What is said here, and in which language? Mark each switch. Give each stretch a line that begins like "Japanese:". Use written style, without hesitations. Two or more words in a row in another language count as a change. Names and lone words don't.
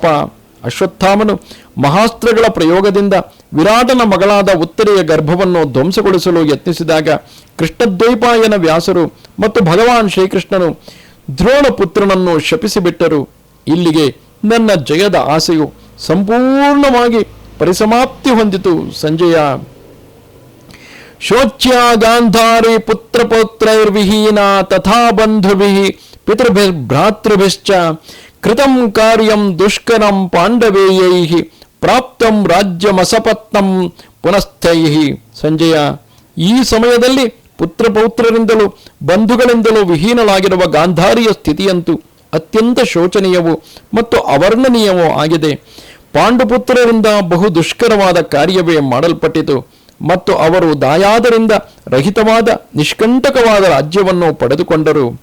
Kannada: ಅಶ್ವತ್ಥಾಮನು ಮಹಾಸ್ತ್ರಗಳ ಪ್ರಯೋಗದಿಂದ ವಿರಾಟನ ಮಗಳಾದ ಉತ್ತರೆಯ ಗರ್ಭವನ್ನು ಧ್ವಂಸಗೊಳಿಸಲು ಯತ್ನಿಸಿದಾಗ ಕೃಷ್ಣದ್ವೈಪಾಯನ ವ್ಯಾಸರು ಮತ್ತು ಭಗವಾನ್ ಶ್ರೀಕೃಷ್ಣನು ದ್ರೋಣಪುತ್ರನನ್ನು ಶಪಿಸಿಬಿಟ್ಟರು. ಇಲ್ಲಿಗೆ ನನ್ನ ಜಯದ ಆಸೆಯು ಸಂಪೂರ್ಣವಾಗಿ ಪರಿಸಮಾಪ್ತಿ ಹೊಂದಿತು.
Sanskrit: ಸಂಜಯ, ಶೋಚ್ಯ ಗಾಂಧಾರಿ ಪುತ್ರಪೌತ್ರೈರ್ವಿಹೀನ ತಥಾ ಬಂಧುಭಿಃ ಪಿತೃಭಿರ್ಭ್ರಾತೃಭಿಶ್ಚ ಕೃತಂ ಕಾರ್ಯಂ ದುಷ್ಕರಂ ಪಾಂಡವೇಯೈಃ ಪ್ರಾಪ್ತಂ ರಾಜ್ಯಮಸಪತ್ನಂ ಪುನಸ್ಥೈಃ.
Kannada: ಸಂಜಯ, ಈ ಸಮಯದಲ್ಲಿ ಪುತ್ರಪೌತ್ರರಿಂದಲೂ ಬಂಧುಗಳಿಂದಲೂ ವಿಹೀನಲಾಗಿರುವ ಗಾಂಧಾರಿಯ ಸ್ಥಿತಿಯಂತೂ ಅತ್ಯಂತ ಶೋಚನೀಯವೂ ಮತ್ತು ಅವರ್ಣನೀಯವೂ ಆಗಿದೆ. ಪಾಂಡುಪುತ್ರರಿಂದ ಬಹು ದುಷ್ಕರವಾದ ಕಾರ್ಯವೇ ಮಾಡಲ್ಪಟ್ಟಿತು ಮತ್ತು ಅವರು ದಾಯಾದರಿಂದ ರಹಿತವಾದ ನಿಷ್ಕಂಟಕವಾದ ರಾಜ್ಯವನ್ನು ಪಡೆದುಕೊಂಡರು.